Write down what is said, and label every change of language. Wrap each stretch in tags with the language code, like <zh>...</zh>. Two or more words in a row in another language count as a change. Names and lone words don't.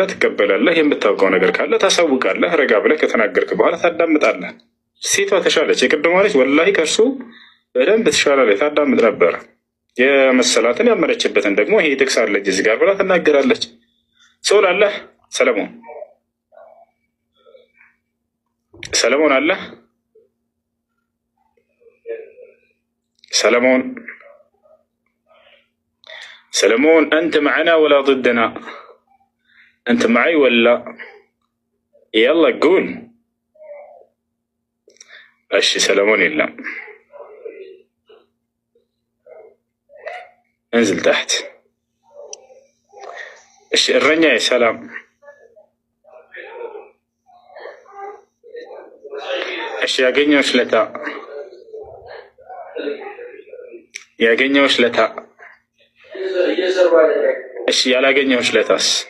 <am>ትቀበላለህ። የምታውቀው ነገር ካለ ታሳውቃለህ። ረጋ ብለህ ከተናገርክ በኋላ ታዳምጣለህ። ሴቷ ተሻለች፣ የቅድሟ ልጅ ወላሂ ከእርሱ በደንብ ትሻላለች። ታዳምጥ ነበረ። የመሰላትን ያመነችበትን ደግሞ ይሄ ጥቅስ አለች እዚህ ጋር ብላ ትናገራለች። ሰው ላለህ ሰለሞን አለ ሰለሞን</am> <ar>أنت معنا ولا ضدنا؟ أنت معي ولا؟ يلا قول.</ar> <am>እሺ ሰለሞን የለም።</am> <ar>انزل تحت.</ar> <am>እሺ እረኛ ሰላም እሺ ያገኘሁሽ ለታ እሺ ያላገኘሁሽ ለታስ?</am>